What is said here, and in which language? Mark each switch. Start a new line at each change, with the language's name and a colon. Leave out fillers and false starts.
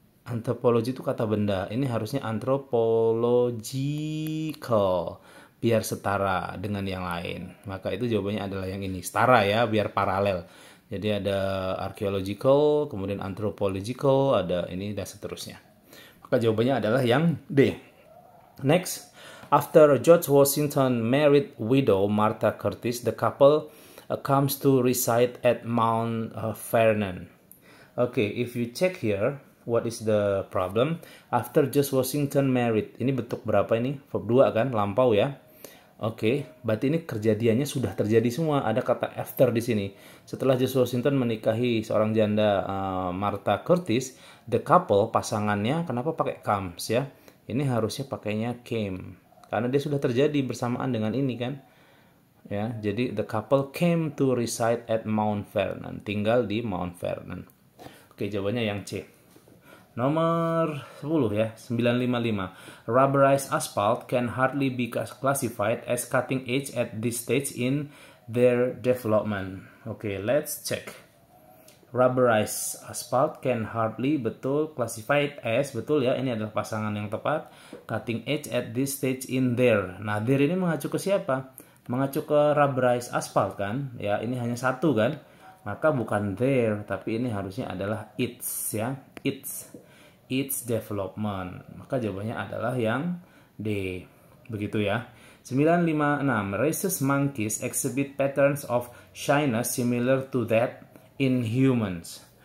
Indonesian: Antropologi itu kata benda. Ini harusnya anthropological, biar setara dengan yang lain. Maka itu jawabannya adalah yang ini, setara ya, biar paralel. Jadi ada archaeological, kemudian anthropological, ada ini dan seterusnya. Maka jawabannya adalah yang D.
English: Next, after George Washington married widow Martha Curtis, the couple comes to reside at Mount Vernon. Okay, if you check here, what is the problem? After George Washington married,
Indonesian: ini bentuk berapa ini? Verb 2 kan, lampau ya. Oke, berarti ini kejadiannya sudah terjadi semua. Ada kata after di sini. Setelah George Washington menikahi seorang janda Martha Curtis,
English: the couple,
Indonesian: pasangannya, kenapa pakai comes ya? Ini harusnya pakainya came, karena dia sudah terjadi bersamaan dengan ini kan. Ya, jadi
English: the couple came to reside at Mount Vernon,
Indonesian: tinggal di Mount Vernon. Oke, jawabannya yang C. Nomor 10 ya, 955.
English: Rubberized asphalt can hardly be classified as cutting edge at this stage in their development. Okay, let's check. Rubberized asphalt can hardly,
Indonesian: betul,
English: classified as,
Indonesian: betul ya, ini adalah pasangan yang tepat.
English: Cutting edge at this stage in their.
Indonesian: Nah, their ini mengacu ke siapa? Mengacu ke rubberized asphalt kan? Ya, ini hanya satu kan? Maka bukan their, tapi ini harusnya adalah its ya.
English: Its development.
Indonesian: Maka jawabannya adalah yang D. Begitu ya. 956.
English: Rhesus monkeys exhibit patterns of shyness similar to that in humans.